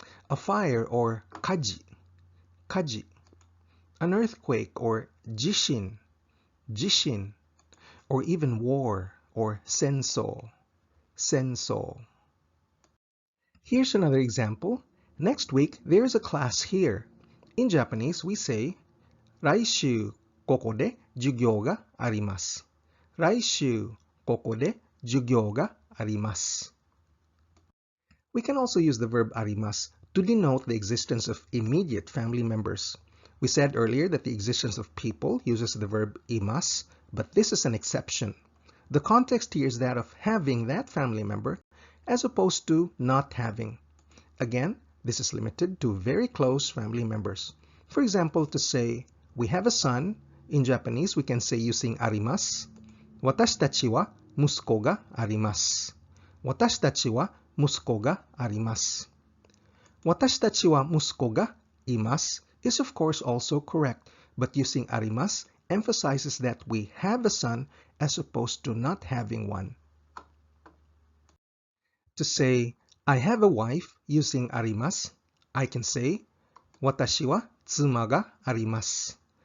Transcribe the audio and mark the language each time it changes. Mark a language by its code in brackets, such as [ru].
[en] A fire or kaji. Kaji. An earthquake or jishin. Jishin. Or even war or senso. Senso. Here's another example. Next week, there is a class here. In Japanese, we say, [ja] 来週ここで授業があります。来週ここで授業があります。 [en] We can also use the verb arimas to denote the existence of immediate family members. We said earlier that the existence of people uses the verb imas, but this is an exception. The context here is that of having that family member as opposed to not having. Again, this is limited to very close family members. For example, to say, we have a son, in Japanese we can say using arimas, [ja] 私たちは息子があります。私たちは息子があります。私たちは息子がいます [en] is of course also correct, but using arimas emphasizes that we have a son as opposed to not having one. To say, I have a wife using arimas, I can say, [ja] 私は妻があります。